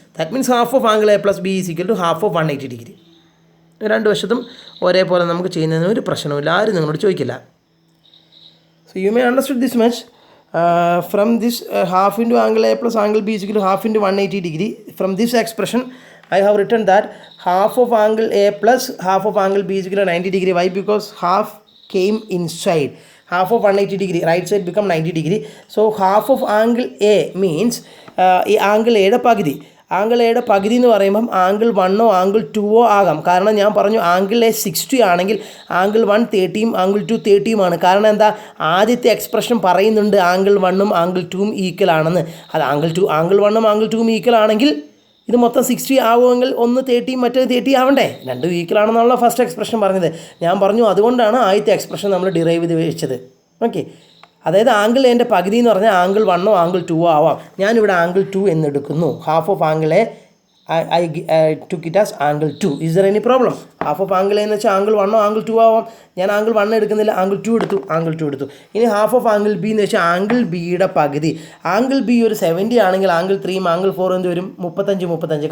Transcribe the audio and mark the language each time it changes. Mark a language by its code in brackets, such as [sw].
[en] That means half of angle A plus B is equal to half of 180 degree. [ml] രണ്ട് വശത്തും ഒരേപോലെ നമുക്ക് ചെയ്യുന്നതിന് ഒരു പ്രശ്നമില്ല, ആരും നിങ്ങളോട് ചോദിക്കില്ല. [en] So you may understood this much. From this half into angle A plus angle B is equal to half into 180 degree. From this expression I have written that half of angle A plus half of angle B is equal to 90 degree. Why? Because half came inside. Half of 180 degree, right side become 90 degree. So half of angle A means [ml] ഈ angle എയുടെ പകുതി. Angle എയുടെ പകുതി എന്ന് പറയുമ്പം angle 1 angle 2 ആകാം. കാരണം ഞാൻ പറഞ്ഞു ആംഗിൾ എ 60 ആണെങ്കിൽ ആംഗിൾ 1 30 ആംഗിൾ 2 30 കാരണം എന്താ, ആദ്യത്തെ എക്സ്പ്രഷൻ പറയുന്നുണ്ട് ആംഗിൾ 1 ആംഗിൾ 2 ഈക്വൽ ആണെന്ന്. അത് ആംഗിൾ 1 ആംഗിൾ 2 ഈക്വൽ ആണെങ്കിൽ ഇത് മൊത്തം 60 ആവുമെങ്കിൽ ഒന്ന് 30 മറ്റേത് 30 ആവണ്ടേ, രണ്ടും ഈക്വൽ ആണെന്നുള്ള ഫസ്റ്റ് എക്സ്പ്രഷൻ പറഞ്ഞത്. ഞാൻ പറഞ്ഞു അതുകൊണ്ടാണ് ആദ്യത്തെ എക്സ്പ്രഷൻ നമ്മൾ ഡിറൈവ് ചെയ്ത് വെച്ചത്. ഓക്കെ, അതായത് ആംഗിൾ എൻ്റെ പകുതി എന്ന് പറഞ്ഞാൽ ആംഗിൾ 1 ആംഗിൾ 2 ആവാം. ഞാനിവിടെ angle 2 എന്നെടുക്കുന്നു. [en] Half of angle A I took it as angle 2. Is there any problem? [ml] Half of angle എന്ന് വെച്ചാൽ ആംഗിൾ 1 ആംഗിൾ 2 ആവാം. ഞാൻ ആംഗിൾ 1 എടുക്കുന്നില്ല, ആംഗിൾ 2 എടുത്തു. ഇനി ഹാഫ് ഓഫ് ആംഗിൾ ബി എന്ന് വെച്ചാൽ ആംഗിൾ ബിയുടെ പകുതി. ആംഗിൾ ബി ഒരു 70 ആണെങ്കിൽ ആംഗിൾ 3 ആംഗിൾ 4 എന്ത് വരും, 35.